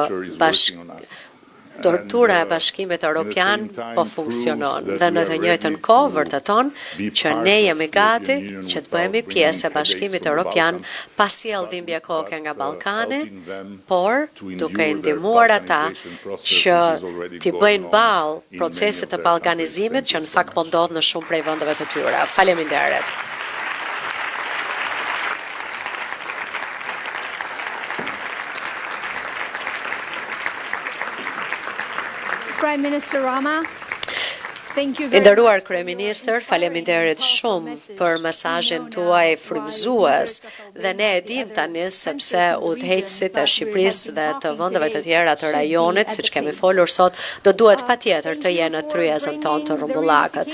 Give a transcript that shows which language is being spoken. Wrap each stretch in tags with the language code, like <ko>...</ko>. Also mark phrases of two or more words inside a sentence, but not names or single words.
<sq>tortura e Bashkimit Evropian po funksionon dhe në të njëjtën kohë vërteton që ne jemi gati që të bëhemi pjesë e Bashkimit Evropian pa sjellë dhimbje koke nga Ballkani, por duke i ndihmuar ata që t'i bëjnë ballë procesit të ballkanizimit që në fakt po ndodh në shumë prej vendeve të tyre. Faleminderit.</sq> <en>Prime Minister Rama, thank you very much.</en> <sq>Nderuar Kryeministër, faleminderit shumë për mesazhin tuaj frymëzues dhe ne e dim tani sepse udhëheqësit e Shqipërisë dhe të vendeve të tjera të rajonit, siç kemi folur sot, do duhet patjetër të jenë në tryezën tonë të rrumbullakët.</sq>